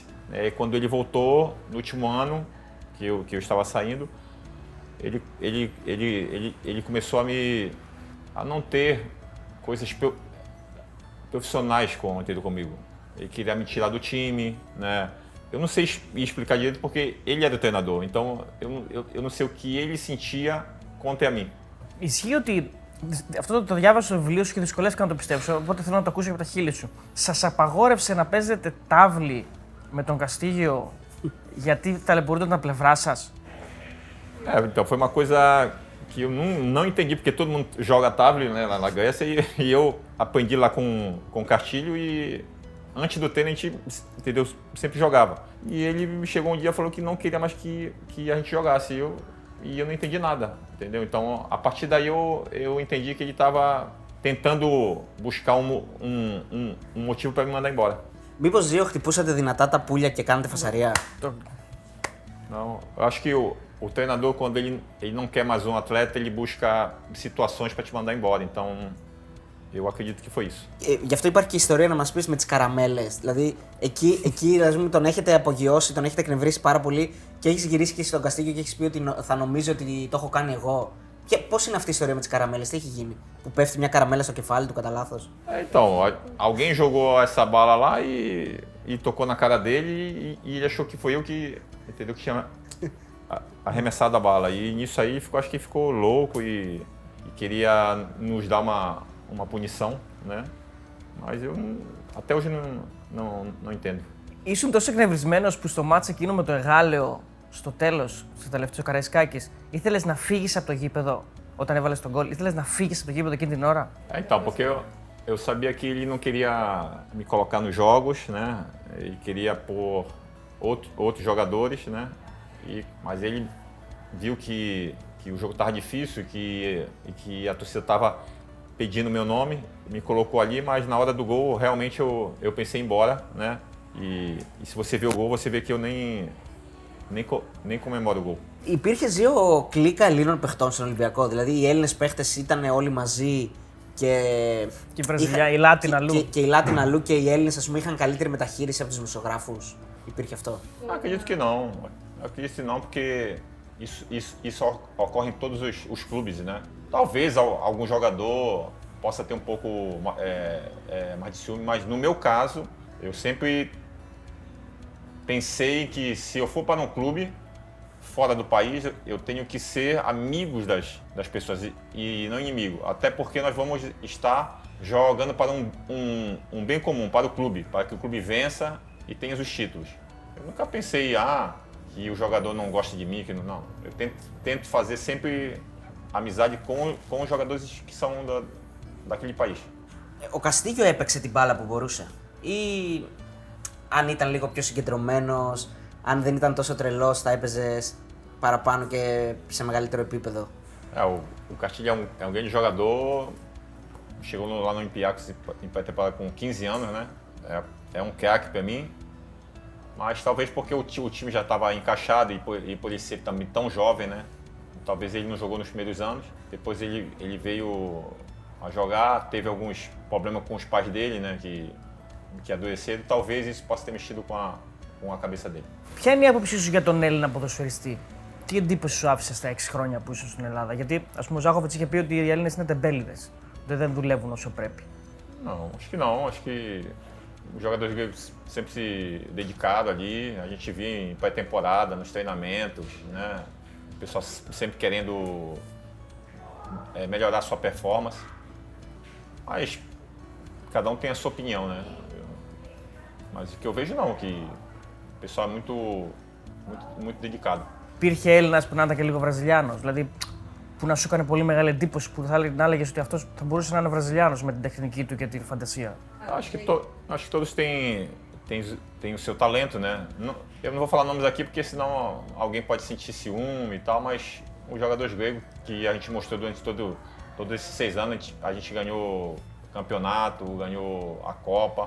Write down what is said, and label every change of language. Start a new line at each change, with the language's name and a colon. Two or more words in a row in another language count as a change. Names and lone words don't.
Portuguese: E quando ele voltou, no último ano que eu estava saindo, ele começou a não ter coisas profissionais comigo. Ele queria me tirar do time, né? Eu não sei explicar direito porque ele era o treinador, então eu não sei o que ele sentia contra mim.
Greek: Ισχύει ότι αυτό το διάβασα στο βιβλίο σου και δυσκολεύτηκα να το πιστέψω, οπότε θέλω να το ακούσω από τα χείλη σου. Σας απαγόρευσε να παίζετε τάβλη με τον Καστίγιο γιατί ταλαιπωρούνταν τα πλευρά σας?
Portuguese: Então foi uma coisa que eu não entendi, porque todo mundo joga tábua, né, lá na Grécia, e eu aprendi lá com o Castilho e antes do treino a gente, entendeu, sempre jogava. E ele chegou um dia e falou que não queria mais que a gente jogasse, e eu não entendi nada, entendeu? Então a partir daí eu entendi que ele estava tentando buscar um motivo para me mandar embora.
Greek: Μήπως δύο χτυπούσατε δυνατά τα πουλια και κάνετε φασαρία?
Portuguese: Não, eu acho que o treinador, quando ele não quer mais um atleta, ele busca situações para te mandar embora. Então, eu acredito que foi isso.
Greek: Γι' αυτό υπάρχει και ιστορία να μας πεις με τις καραμέλες. Δηλαδή, εκεί δηλαδή, τον έχετε απογειώσει, τον έχετε εκνευρίσει πάρα πολύ και έχεις γυρίσει και στον Καστίγιο και έχεις πει ότι θα νομίζει ότι το έχω κάνει εγώ. Και πώς είναι αυτή η ιστορία με τις καραμέλες, τι έχει γίνει? Που πέφτει μια καραμέλα στο κεφάλι του κατά λάθος?
Portuguese: Então, alguém jogou essa bala lá e tocou na cara dele e ele achou que foi eu que, entendeu, que tinha arremessado a bala. E nisso aí acho que ficou louco e queria nos dar uma punição, né? Mas eu até hoje não entendo.
Greek: Ήσουν τόσο εκνευρισμένος που στο μάτς εκείνο με το Εγάλεο, στο τέλος, στο τελευταίο Καραϊσκάκης, ήθελες να φύγεις από το γήπεδο όταν έβαλες τον γκολ? Ήθελες να φύγεις από το γήπεδο εκείνη την ώρα?
Portuguese: Então, porque eu sabia que ele não queria me colocar nos jogos, né? Ele queria pôr outros jogadores, né? Mas ele viu que o jogo estava difícil e que a torcida estava pedindo meu nome, me colocou ali, mas na hora do gol realmente eu pensei em ir embora, né? E se você vê o gol, você vê que eu nem comemoro o gol.
Greek: Υπήρχε δύο κλίκα Ελλήνων παιχτών στον Ολυμπιακό. Δηλαδή οι Έλληνες παίχτες ήταν όλοι μαζί και η Βραζιλιά, η Λάτιν αλλού. Και η Λάτιν αλλού και οι Έλληνες, ας πούμε, είχαν καλύτερη μεταχείριση από τους δημοσιογράφους. Υπήρχε αυτό?
Portuguese: Acredito que não. Acredito que não, porque isso ocorre em todos os clubes, né? Talvez algum jogador possa ter um pouco mais de ciúme, mas no meu caso, eu sempre pensei que se eu for para um clube fora do país, eu tenho que ser amigos das pessoas e não inimigo. Até porque nós vamos estar jogando para um bem comum, para o clube, para que o clube vença e tenha os títulos. Eu nunca pensei, que o jogador não gosta de mim, que não. Eu tento fazer sempre amizade com os jogadores que são daquele país.
Greek: Ο Καστίγιο έπαιξε την μπάλα που μπορούσε? Ή αν ήταν λίγο πιο συγκεντρωμένος, αν δεν ήταν τόσο τρελός, θα έπαιζες παραπάνω και σε μεγαλύτερο επίπεδο?
Portuguese: O Castilho é um grande jogador, chegou lá no Olympiacos em pré-temporada com 15 anos, né? É um craque para mim, mas talvez porque o time já estava encaixado e por ele ser também tão jovem, né? Talvez ele não jogou nos primeiros anos, depois ele veio a jogar, teve alguns problemas com os pais dele, né? Que adoeceram, talvez isso possa ter mexido com a cabeça dele.
Greek: Ποια είναι η άποψή σου για τον Έλληνα ποδοσφαιριστή? Τι εντύπωση σου άφησε στα 6 χρόνια που ήσουν στην Ελλάδα? Γιατί, ας πούμε, ο Ζάχοβιτς είχε πει ότι οι Έλληνες είναι τεμπέληδες. Δεν δουλεύουν όσο πρέπει.
Portuguese: Não, acho que não. Acho que os jogadores gregos sempre se dedicaram ali. A gente via em pré-temporada, nos treinamentos, né? O pessoal sempre querendo melhorar a sua performance. Mas cada um tem a sua opinião, né? Mas o que eu vejo não, que o pessoal é muito dedicado.
Greek: Υπήρχε Έλληνας που να ήταν και λίγο Βραζιλιάνος, δηλαδή που να σου έκανε πολύ μεγάλη εντύπωση, που να έλεγες ότι αυτός θα μπορούσε να είναι Βραζιλιάνος με την τεχνική του και την φαντασία?
Portuguese: Acho que todos têm o seu talento, né? Eu não vou falar nomes aqui porque senão alguém pode sentir ciúme e tal, mas os jogadores gregos que a gente mostrou durante todos esses 6 anos, a gente ganhou campeonato, ganhou a Copa.